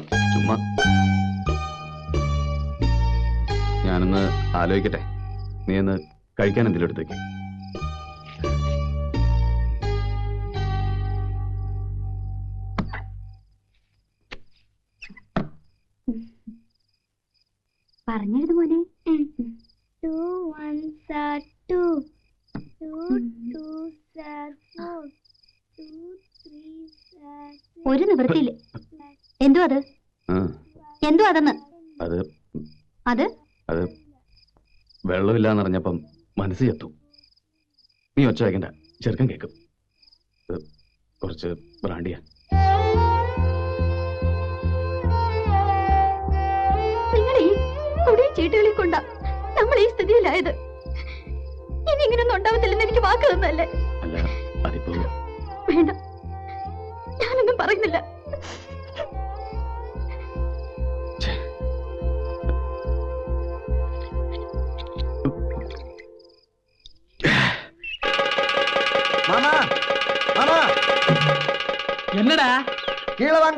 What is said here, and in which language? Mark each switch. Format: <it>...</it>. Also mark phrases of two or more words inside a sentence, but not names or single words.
<ml>ചുമ്മാ ഞാനൊന്ന് ആലോചിക്കട്ടെ. നീ ഒന്ന് കഴിക്കാൻ എന്തെങ്കിലും എടുത്തേക്ക്. പറഞ്ഞെഴുതു മോനെ.</ml> <en>2 1s are 2, 2 2s are 4, 2 3s are 6.</en> <ml>ഒരു നിവൃത്തിയില്ല. എന്തോ അത്? എന്തോ അതെന്ന്? അത് വെള്ളമില്ലാന്നറിഞ്ഞപ്പം മനസ്സ് ചത്തു. നീ ഒച്ച വയ്ക്കണ്ട, ചെറുക്കൻ കേൾക്കും. കുറച്ച് ബ്രാണ്ടിയാ. നിങ്ങൾ ഈ കുടിയും ചീട്ടുകളിൽ കൊണ്ടാ നമ്മൾ ഈ സ്ഥിതിയിലായത്. ഇനി ഇങ്ങനൊന്നും ഉണ്ടാവത്തില്ലെന്ന് എനിക്ക് വാക്ക് തന്നല്ലേ? അല്ല, അതിപ്പോ വേണ്ട, ഞാനൊന്നും പറയുന്നില്ല.</ml> <ta>மாமா மாமா என்னடா? கீழே வாங்க.</ta>